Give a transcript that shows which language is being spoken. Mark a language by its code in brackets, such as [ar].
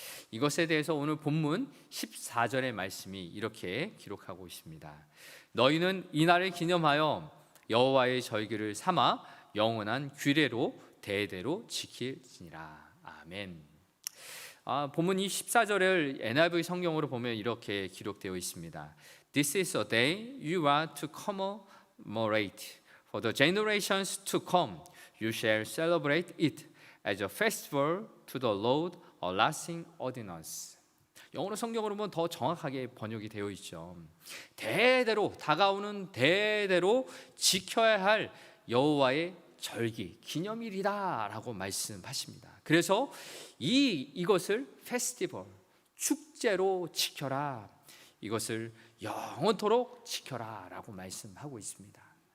[ko] 이것에 대해서 오늘 본문 14절의 말씀이 이렇게 기록하고 있습니다. 너희는 이날을 기념하여 여호와의 절기를 삼아 영원한 규례로 대대로 지킬지니라. 아멘. 본문 이 14절을 NIV 성경으로 보면 이렇게 기록되어 있습니다. [en] This is a day you are to commemorate. For the generations to come, you shall celebrate it as a festival to the Lord, a lasting ordinance. [ko] 영어로 성경으로 보면 더 정확하게 번역이 되어 있죠. 대대로, 다가오는 대대로 지켜야 할 여호와의 절기, 기념일이다라고 말씀하십니다. 그래서 이것을 페스티벌, 축제로 지켜라, 이것을 영원토록 지켜라라고 말씀하고 있습니다.